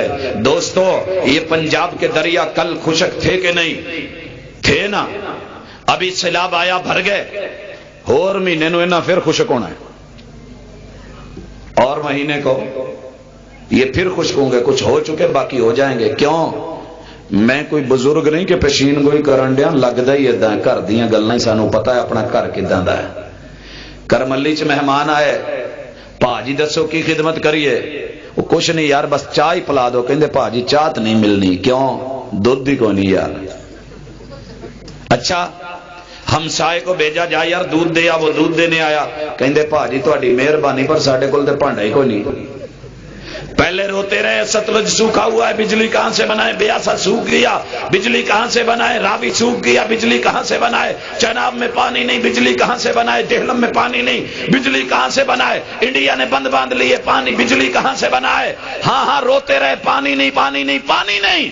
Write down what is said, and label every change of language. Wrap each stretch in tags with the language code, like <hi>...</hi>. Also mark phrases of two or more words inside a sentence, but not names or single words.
<ur>دوستو یہ پنجاب کے دریا کل خشک تھے کہ نہیں تھے؟ نا ابھی سیلاب آیا بھر گئے. اور</ur> <pa>مہینے نو انہاں پھر خشک ہونا ہے,</pa> <ur>اور مہینے کو یہ پھر خشک ہوں گے. کچھ ہو چکے باقی ہو جائیں گے. کیوں؟ میں کوئی بزرگ نہیں کہ پیشین گوئی</ur> <pa>کرنڈیاں لگدا ہی ایداں. گھر دیاں گلاں ہی سانوں پتہ ہے اپنا گھر کداں دا ہے. کرملی چ مہمان آئے, پا جی دسو کی خدمت کریے؟</pa> <ur>وہ کچھ نہیں یار بس چاہ ہی پلا دو.</ur> <pa>کہندے پا جی چاہ تو نہیں ملنی.</pa> <ur>کیوں؟ دودھ ہی کوئی نہیں یار. اچھا ہمسائے کو بھیجا جا یار دودھ دے آ، وہ دودھ دینے آیا،</ur> <pa>کہندے بھاجی تہاڈی مہربانی پر ساڈے کول تے بھانڈا ہی کوئی نہیں۔</pa> <ur>پہلے روتے رہے ستلج سوکھا ہوا ہے، بجلی کہاں سے بنائے، بیاسا سوکھ گیا، بجلی کہاں سے بنائے، راوی سوکھ گیا، بجلی کہاں سے بنائے، چناب میں پانی نہیں، بجلی کہاں سے بنائے، ڈہلم میں پانی نہیں، بجلی کہاں سے بنائے، انڈیا نے بند باندھ لیے پانی، بجلی کہاں سے بنائے، ہاں ہاں روتے رہے پانی نہیں پانی نہیں پانی نہیں۔</ur>